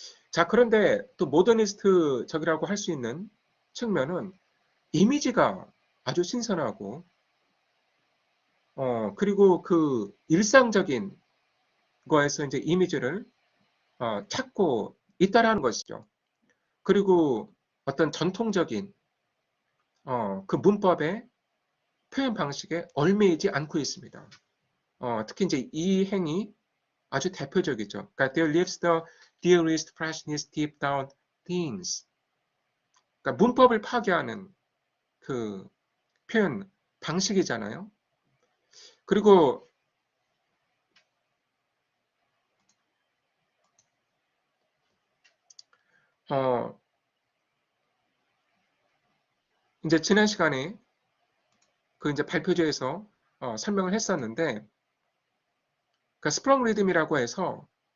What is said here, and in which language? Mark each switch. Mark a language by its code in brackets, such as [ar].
[ko] 자, 그런데 또 모더니스트적이라고 할 수 있는 측면은 이미지가 아주 신선하고 그리고 그 일상적인 거에서 이제 이미지를 찾고 있다라는 것이죠. 그리고 어떤 전통적인 그 문법의 표현 방식에 얽매이지 않고 있습니다. 특히 이제 이 행이 아주 대표적이죠. [en] 그러니까 there lives the dearest, freshness, deep down things. [ko] 그러니까 문법을 파괴하는 그 표현 방식이잖아요. 그리고 어, 이제 지난 시간에 그 이제 발표제에서 설명을 했었는데, 그 스프렁 리듬이라고 해서